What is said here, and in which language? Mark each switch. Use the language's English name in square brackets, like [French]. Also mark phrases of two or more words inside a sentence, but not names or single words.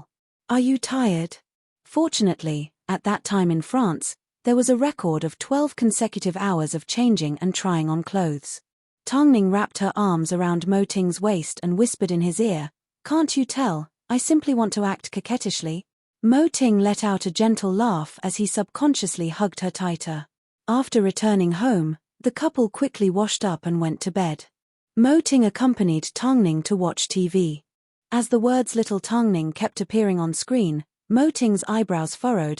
[English] Are you tired? Fortunately, at that time in France, there was a record of 12 consecutive hours of changing and trying on clothes. Tongning wrapped her arms around Mo Ting's waist and whispered in his ear, Can't you tell, I simply want to act coquettishly? Mo Ting let out a gentle laugh as he subconsciously hugged her tighter. After returning home, the couple quickly washed up and went to bed. Mo Ting accompanied Tongning to watch TV. As the words Little Tongning kept appearing on screen, Mo Ting's eyebrows furrowed.